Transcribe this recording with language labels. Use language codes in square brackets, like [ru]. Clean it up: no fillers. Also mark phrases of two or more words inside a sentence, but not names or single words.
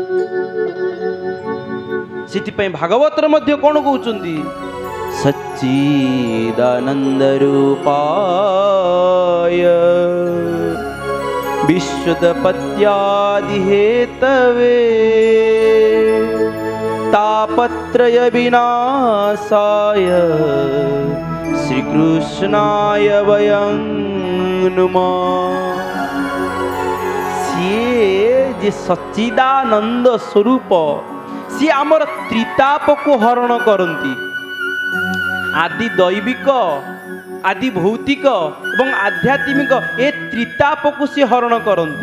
[or] ସେଥିପାଇଁ ଭାଗବତରେ ମଧ୍ୟ କ'ଣ କହୁଛନ୍ତି [sa] ସଚ୍ଚିଦାନନ୍ଦ ରୂପାୟ ବିଶ୍ୱୋତ୍ପତ୍ତ୍ୟାଦି ହେତବେ तापत्रय विनाशाय श्रीकृष्णाय वयं नुमः। [or] ସିଏ ଯେ ସଚ୍ଚିଦାନନ୍ଦ ସ୍ୱରୂପ ସିଏ ଆମର ତ୍ରିତାପକୁ ହରଣ କରନ୍ତି। ଆଦି ଦୈବିକ ଆଦି ଭୌତିକ ଏବଂ ଆଧ୍ୟାତ୍ମିକ ଏ ତ୍ରିତାପକୁ ସିଏ ହରଣ କରନ୍ତି।